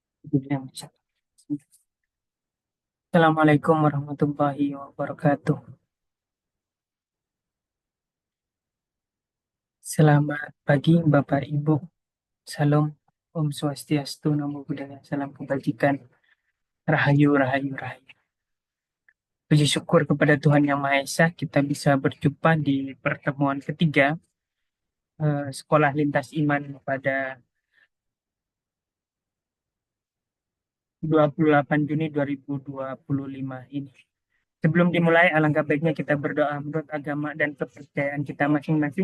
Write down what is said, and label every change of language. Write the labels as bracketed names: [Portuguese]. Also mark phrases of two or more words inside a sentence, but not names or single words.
[Arabic] السلام عليكم ورحمة الله وبركاته. [Indonesian] Selamat pagi Bapak Ibu. Salam Om Swastiastu, Namo Buddhaya, salam kebajikan. Rahayu, rahayu, rahayu. Puji syukur kepada Tuhan Yang Maha Esa, kita bisa berjumpa di pertemuan ketiga Sekolah Lintas Iman pada 28 Juni 2025 ini. Sebelum dimulai, alangkah baiknya kita berdoa menurut agama dan kepercayaan kita masing-masing.